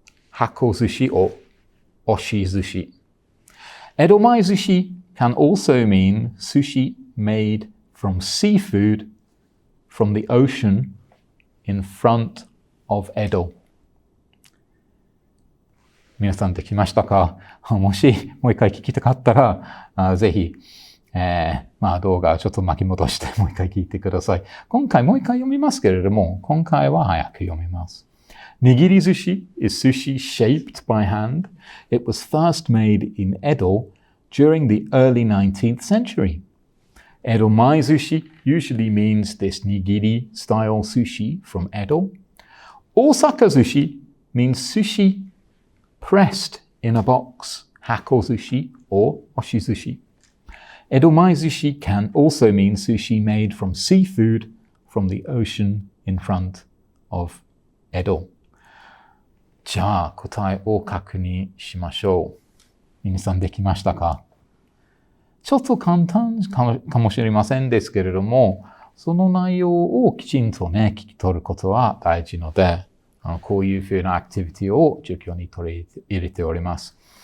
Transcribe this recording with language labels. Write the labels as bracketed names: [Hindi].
[English] Hako sushi or oshi sushi. Edomae sushi can also mean sushi made from seafood from the ocean in front of Edo. [Japanese] 皆さんできましたか？もしもう一回聞きたかったら、ぜひ、動画をちょっと巻き戻してもう一回聞いてください。今回もう一回読みますけれども、今回は早く読みます。 [English] 握り寿司 is sushi shaped by hand. It was first made in Edo during the early 19th century. Edomae sushi usually means this nigiri-style sushi from Edo. Osaka sushi means sushi pressed in a box, hako sushi or oshi sushi. Edomae sushi can also mean sushi made from seafood from the ocean in front of Edo. [Japanese] じゃあ答えを確認しましょう。皆さんできましたか？ちょっと簡単かもしれませんですけれども、その内容をきちんとね、聞き取ることは大事ので、こういうふうなアクティビティを授業に取り入れております。